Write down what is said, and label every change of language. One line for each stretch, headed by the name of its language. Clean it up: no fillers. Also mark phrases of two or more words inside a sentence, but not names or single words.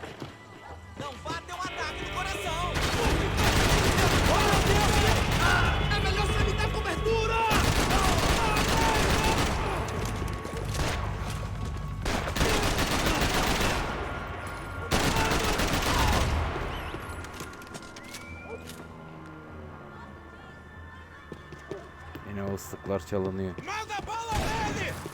Portuguese: Não vá ter um ataque no coração! Oh, meu Deus! É melhor você me dar cobertura!
Turkish: Yine o ıslıklar çalınıyor.
Portuguese: Manda bala nele!